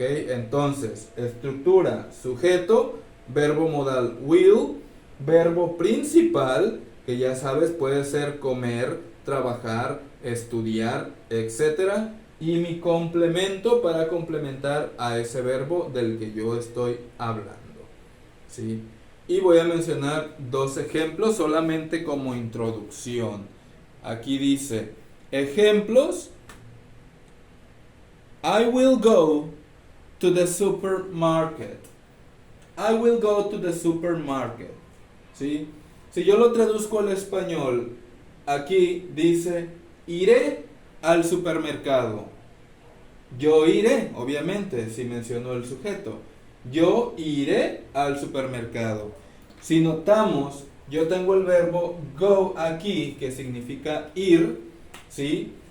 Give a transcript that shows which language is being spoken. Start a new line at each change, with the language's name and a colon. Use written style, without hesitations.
Spanish: Entonces, estructura, sujeto, verbo modal will, verbo principal, que ya sabes puede ser comer, trabajar, estudiar, etc. Y mi complemento para complementar a ese verbo del que yo estoy hablando. ¿Sí? Y voy a mencionar dos ejemplos solamente como introducción. Aquí dice, ejemplos.
English: I will go to the supermarket. I will go to the supermarket.
Spanish: ¿Sí? Si yo lo traduzco al español, aquí dice, iré al supermercado. Yo iré, obviamente, si menciono el sujeto. Yo iré al supermercado. Si notamos, yo tengo el verbo go aquí, que significa ir, ¿sí?